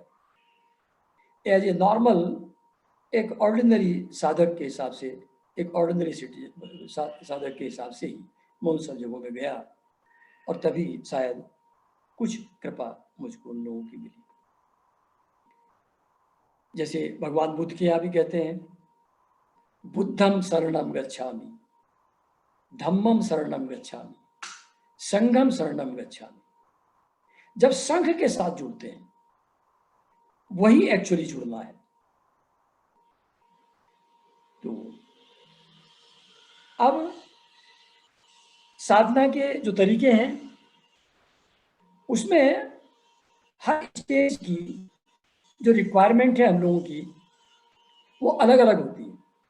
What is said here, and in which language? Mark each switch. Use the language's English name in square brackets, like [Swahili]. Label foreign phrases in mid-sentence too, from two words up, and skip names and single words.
[English] as a normal [Hindi] एक ऑर्डिनरी साधक के हिसाब से, एक [English] ordinary citizen [Hindi] साधक के हिसाब से ही मैं उन सब जगहों में गया, और तभी शायद कुछ कृपा मुझको उन लोगों की मिली। जैसे भगवान बुद्ध के यहाँ भी कहते हैं, [Pali] बुद्धम शरणम गच्छामि, धम्मम शरणम गच्छामि, संघम शरणम गच्छामि। [Hindi] जब संघ के साथ जुड़ते हैं, वही एक्चुअली जुड़ना है। तो अब साधना के जो तरीके हैं, उसमें हर स्टेज की जो रिक्वायरमेंट है हम लोगों की, वो अलग अलग होती है।